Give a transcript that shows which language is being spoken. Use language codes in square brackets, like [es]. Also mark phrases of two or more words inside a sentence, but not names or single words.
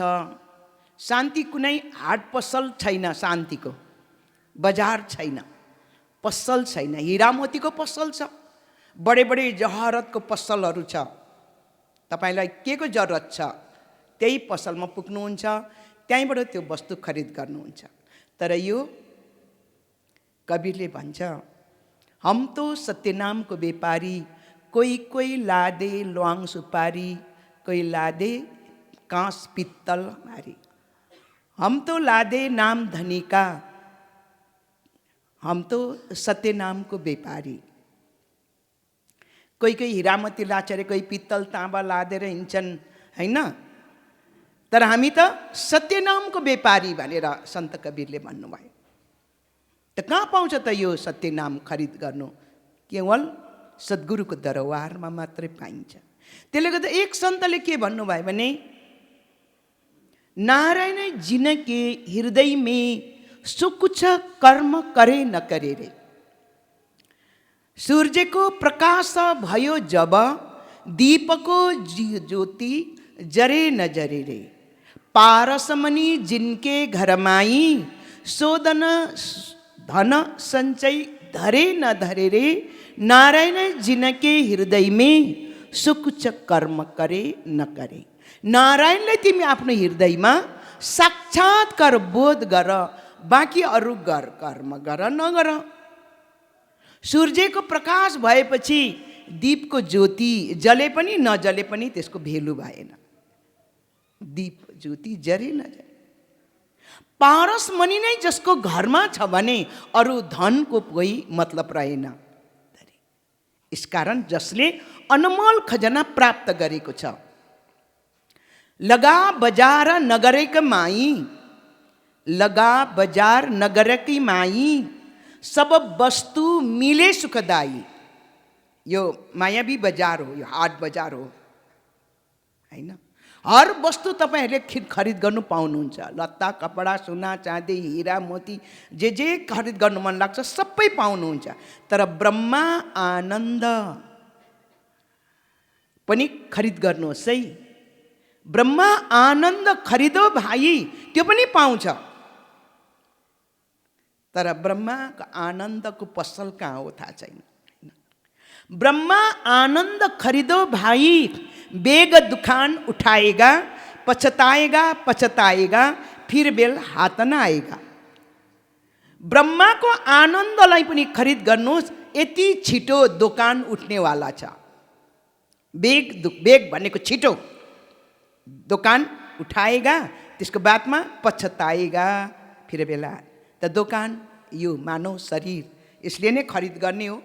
[ne] शान्ति कुनै हाट पसल छैन, शान्तिको बजार छैन, पसल छैन। हीरा मोतीको पसल छ, बडे बडे जहरतको पसलहरू छ। तपाईलाई के को जरुरत छ, त्यही पसलमा पुग्नुहुन्छ, त्यहीँबाट त्यो वस्तु खरिद गर्नुहुन्छ। तर यो कबीरले भन्छ, [hi] हम तो सत्यनाम को व्यापारी, कोई कोई लादे ल्वाङ सुपारी, कोई लादे कांस पित्तल हमारी। हम तो लादे नाम धनी का, हम तो सत्य नाम को व्यापारी। [ne] कोही कोही हिरामती लाछ रे, कोही पित्तल ताँबा लादेर हिँड्छन् हैन, तर हामी त सत्य नामको व्यापारी भनेर सन्त कबीरले भन्नुभयो। त कहाँ पाउँछ त यो सत्य नाम खरिद गर्नु? केवल सद्गुरुको दरबारमा मात्रै पाइन्छ। त्यसले गर्दा एक सन्तले के भन्नुभयो भने, [hi] नारायण जिनके हृदय में सो कुछ कर्म करे न करे रे। सूर्य को प्रकाश भयो जब, दीप को ज्योति जरे न जरे रे। पारसमणि जिनके घर माई, सोदन धन संचय धरे न धरे रे। नारायण जिनके हृदय में सो कुछ कर्म करे न करे। [ne] नारायणलाई तिमी आफ्नो हृदयमा साक्षात्कार बोध गर, बाँकी अरू कर्म गर नगर। सूर्यको प्रकाश भएपछि दीपको ज्योति जले पनि नजले पनि त्यसको भेल्यु भएन। [hi] दीप ज्योति जरे नजरे। [ne] पारस मणि नै जसको घरमा छ भने अरू धनको कोही मतलब रहेन। यसकारण जसले अनमोल खजना प्राप्त गरेको छ, [hi] लगा बजार नगरेका माई, लगा बजार नगरकी माई, सब वस्तु मिले सुखदाई। [ne] यो मायावी बजार हो, यो हाट बजार हो हैन। हर वस्तु तपाईहरुले खरिद गर्नु पाउनुहुन्छ। लत्ता, कपडा, सुना, चाँदी, हीरा, मोती जे खरिद गर्नु मन लाग्छ सबै पाउनुहुन्छ। तर ब्रह्मा आनन्द पनि खरिद गर्नुहोस् है। [hi] ब्रह्मा आनन्द खरिदो भाइ, [ne] त्यो पनि पाउँछ। तर ब्रह्माको आनन्दको पसल कहाँ हो थाहा छैन। [hi] ब्रह्मा आनंद खरीदो भाई, बेग दुकान उठाएगा, पछताएगा पछताएगा, फिर बेल हाथ न आएगा। [ne] ब्रह्मा को आनन्दलाई पनि खरिद गर्नुहोस्, यति छिटो दोकान उठ्नेवाला छ। बेग भनेको छिटो, [hi] दोकान उठाएगा, [ne] त्यसको बादमा [hi] पछताएगा, फिर बेला। [ne] त दोकान यो मानव शरीर, यसले नै खरिद गर्ने हो।